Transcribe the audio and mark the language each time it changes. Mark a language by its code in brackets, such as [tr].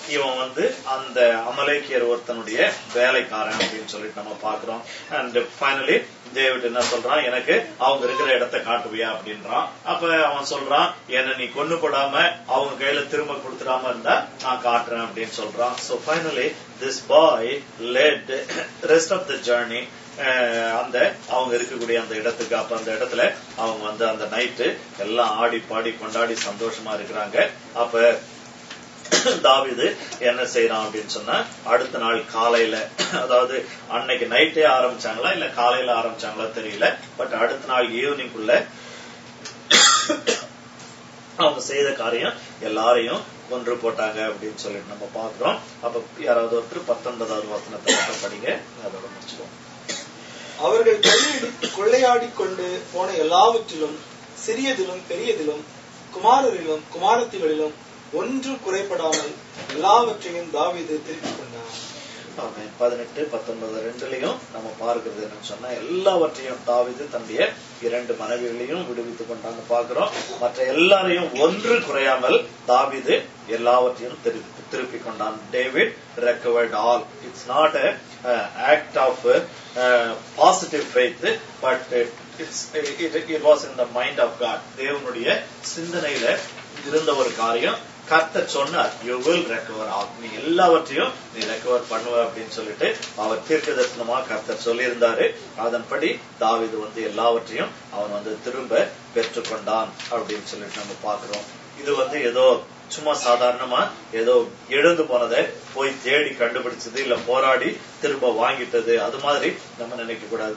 [ta] இவன் வந்து அந்த அமலேக்கியர் ஒருத்தனுடைய வேலைக்காரன் அப்படின்னு சொல்லிட்டு நம்ம பாக்குறோம். அண்ட் ஃபைனலி டேவிட் என்ன சொல்றான், எனக்கு அவங்க இருக்கிற இடத்தை காட்டுவியா அப்படின்றான். அப்ப அவன் சொல்றான், என்ன நீ கொண்டு போடாம அவங்க கையில திரும்ப கொடுத்துடாம இருந்தா நான் காட்டுறேன் அப்படின்னு சொல்றான். [en] So finally this boy led rest of the journey [ta] அந்த அவங்க இருக்கக்கூடிய அந்த இடத்துக்கு. அப்ப அந்த இடத்துல அவங்க வந்து அந்த நைட்டு எல்லாம் ஆடி பாடி கொண்டாடி சந்தோஷமா இருக்கிறாங்க. அப்ப தாவீது என்ன செய்யறான் அப்படின்னு சொன்னா அடுத்த நாள் காலையில, அதாவது அன்னைக்கு நைட்டே ஆரம்பிச்சாங்களா இல்ல காலையில ஆரம்பிச்சாங்களா தெரியல, பட் அடுத்த நாள் ஈவினிங்குள்ள அவங்க செய்த காரியம் எல்லாரையும் கொன்று போட்டாங்க அப்படின்னு சொல்லிட்டு நம்ம பாக்குறோம். அப்ப யாராவது ஒருத்தர் 19வது வசனத்தை மட்டும் படிங்க, அதோட முடிச்சுக்கோம். அவர்கள் கொள்ளையாடி கொண்டு போன எல்லாவற்றிலும் சிறியதிலும் பெரியதிலும் குமாரரிலும் குமாரத்திகளிலும் ஒன்று குறைபடாமல் எல்லாவற்றையும் தாவீது திருப்பிக் கொண்டான். 18-19 ரெண்டுலயும் நம்ம பார்க்கிறது என்னன்னு சொன்னா எல்லாவற்றையும் தாவீது தன்னுடைய 2 மனைவிகளையும் விடுவித்துக் கொண்டான்னு பாக்குறோம். மற்ற எல்லாரையும் ஒன்று குறையாமல் தாவீது எல்லாவற்றையும் திருப்பி கொண்டான். [en] David recovered all. It's not a act of positive faith, but it was in the mind of God. [ta] தேவனுடைய சிந்தனையில இருந்த ஒரு காரியம். கர்த்தர் சொன்னார், [en] you will recover all, [ta] நீ எல்லாவற்றையும் நீ ரெக்கவர் பண்ணுவ அப்படின்னு சொல்லிட்டு அவர் தீர்க்கதரிசனமா கர்த்தர் சொல்லியிருந்தாரு. அதன்படி தாவீது எல்லாவற்றையும் அவன் திரும்ப பெற்றுக்கொண்டான் அப்படின்னு சொல்லிட்டு நம்ம பாக்குறோம். இது ஏதோ சும்மா சாதாரணமா ஏதோ எழுந்து போனதை போய் தேடி கண்டுபிடிச்சது இல்ல போராடி திரும்ப வாங்கிட்டது அது மாதிரி நம்ம நினைக்க கூடாது.